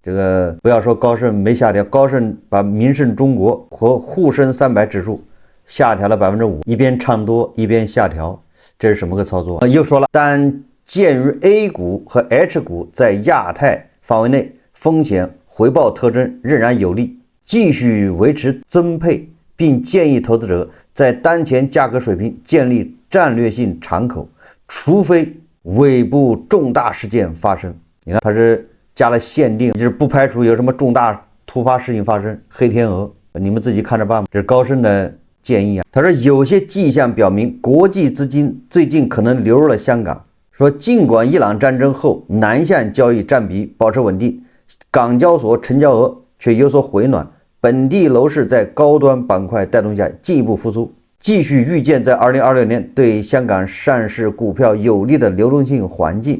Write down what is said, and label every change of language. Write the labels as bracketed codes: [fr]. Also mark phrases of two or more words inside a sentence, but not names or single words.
[zh] 這個不要說高盛沒下調，高盛把民盛中國和滬深300指數下調了 5%， 一邊唱多一邊下調，這是什麼個操作？又說了，但鑑於 A 股和 H 股在亞太範圍內風險回報特徵仍然有利，繼續維持增配，並建議投資者在當前價格水平建立戰略性敞口，除非尾部重大事件發生。你看，它是加了限定，就是不排除有什麼重大突發事情發生，黑天鵝，你們自己看着办吧。這是高盛的建議啊。他說，有些跡象表明國際資金最近可能流入了香港。說儘管伊朗戰爭後南向交易占比保持穩定，港交所成交額卻有所回暖，本地樓市在高端板塊帶動下進一步復甦，繼續預見在2026年對香港上市股票有利的流動性環境。